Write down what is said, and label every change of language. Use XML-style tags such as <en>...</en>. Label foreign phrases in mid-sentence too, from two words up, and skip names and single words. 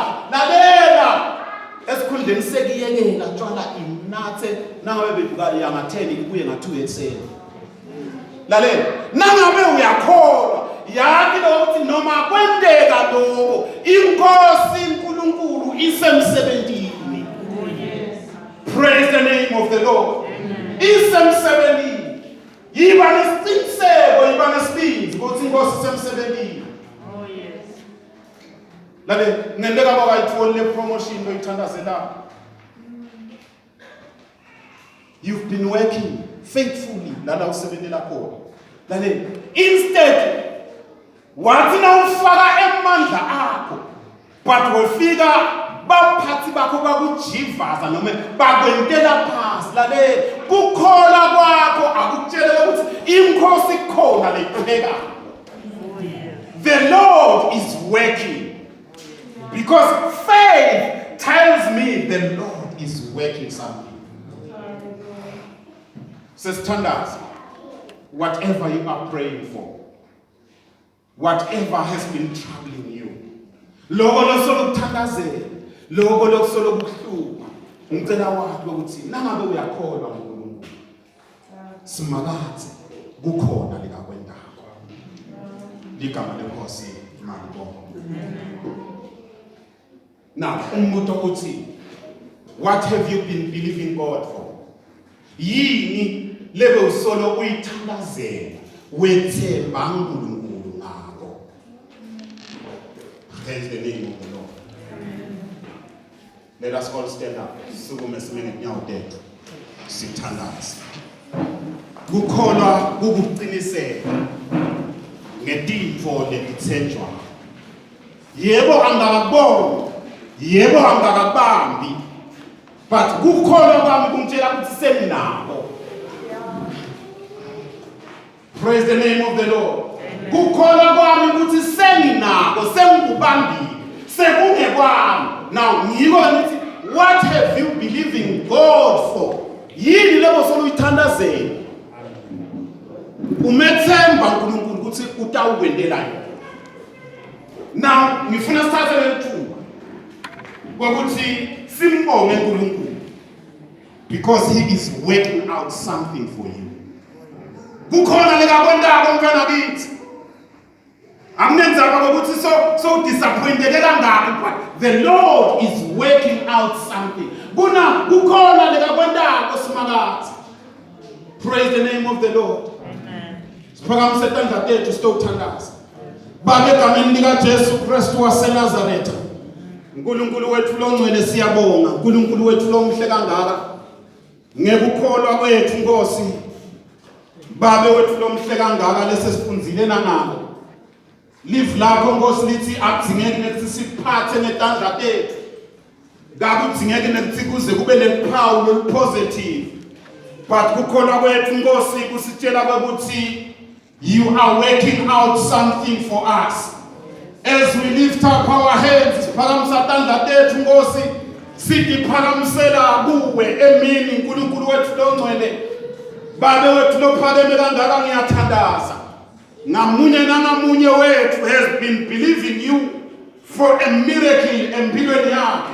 <ss>Lalela esikhundleni sekiyekela tshwala imnathe nangabe beduka yanga 10 ibuye nga 2 ekseni. Lalela nangabe uyakholwa yathi ukuthi noma kwendeka lokho inkosi uNkulunkulu isemsebenzini.</ss> <en>Praise the name of the Lord.</en> <ss>Isemsebenzini. Yiba nesiqiniseko, yiba nesibindi ukuthi inkosi isemsebenzini. Lalela ngenteka bakayitholi le promotion oyithandazela.</ss> <en>You've been working faithfully</en> <ss>lana usebenzela khona. Lalela instead wathi na ufaka emandla akho, but wefika baphathi bakho bakujivaza noma bakwentela phansi. Lalela kukholwa kwakho akutshela ukuthi inkosi ikhona leqhubeka.</ss> <en>The Lord is working, because faith tells me the Lord is working something. Says standards, whatever you are praying for, whatever has been troubling you,</en> <ss>lokho losolo kuthandazela, lokho lokusolo kuhlupha, ngicela wathi ukuthi nangabe uyakholwa ngoNkulunkulu, simakathi kukhona likakwendalo. Ligama lenkosi malibonga. Now, umbuto uthi,</ss> <en>what have you been believing God for?</en> <ss>Yini lebe usolo uyithandazela wethemba uNkulunkulu ngakho.</ss> <en>Praise the name of the Lord. Let us all stand up.</en> <ss>Sukume simene nyawo tethu. Sithandaze. Kukholwa kukuqiniseka ngetipho letithenjwa. Yebo angakaboni, yebo angakabambi, but kukholwa kwami kumtshela ukuthi seminako.</ss> <en>Praise the name of the Lord.</en> <ss>Kukholwa kwami ukuthi senginako, sengikubambile, sekungekwami. Now ngiko ngithi,</ss> <en>what have you believing God for?</en> <ss>Yini lebo solo uyithandazela? Umethemba uNkulunkulu ukuthi utawukwendela yona.</ss> <en>Now</en> <ss>ngifuna sithathe lethuba ukuthi simbonge uNkulunkulu</ss> <en>Because he is working out something for you.</en> <ss>Kukhona lekakwentako mfana kithi. Amnenzaba ukuthi</ss> <en>so disappointed</en> <ss>kangaka,</ss> <en>but the Lord is working out something.</en> <ss>Kukhona lekakwentako simakathi.</ss> <en>Praise the name of the Lord. Amen.</en> <ss>Siphakamise tandla tethu sitothandaza. Baba egameni lika Jesu Kristu waseNazaretha. uNkulunkulu wethu longcwele siyabonga, uNkulunkulu wethu lomhle kangaka. Ngekukholwa kwethu Nkosi. Baba wethu lomhle kangaka lesesifunzile nangabo. Live lakho Nkosi lithi akudzingeki nekuthi siphathe ngetandla tethu. Kakudzingeki nekuthi kuze kube nephawu lolupositive. But kukholwa kwethu Nkosi kusitshela ukuthi</ss> <en>you are working out something for us. As we lift up our heads,</en> <ss>siphakamisa tandla tethu Nkosi, sithi phakamisela kuwe emini uNkulunkulu wethu longcwele. Baba wethu lophakeme kangaka ngiyathandaza. Ngamunye nangamunye wethu</ss> <en>has been believing you for a miracle</en> <ss>empilweni yakhe.</ss>